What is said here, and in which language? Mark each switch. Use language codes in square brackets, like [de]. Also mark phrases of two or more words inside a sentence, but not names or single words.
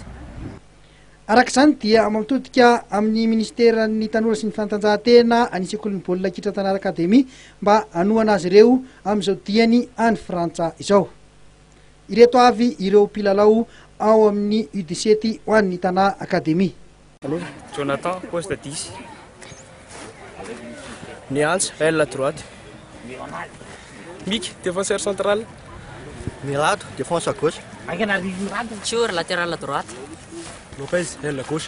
[mg] Araka izany dia mamitodika amin'ny ministeran'ny tanora sy ny fanatanjahantena any sekolin'ny baolina kitra Tana Akademia mba anoana azy ireo amin'izao diany any Frantsa izao. Ireto avy ireo mpilalao ao amin'ny U17 ho an'ny Tana Akademia. [fr] Jonathan, poste 10. Niance, aile droite. Mick, défenseur central. Milado, défense à gauche. Chur, latéral à droite. Lopez, aile à gauche.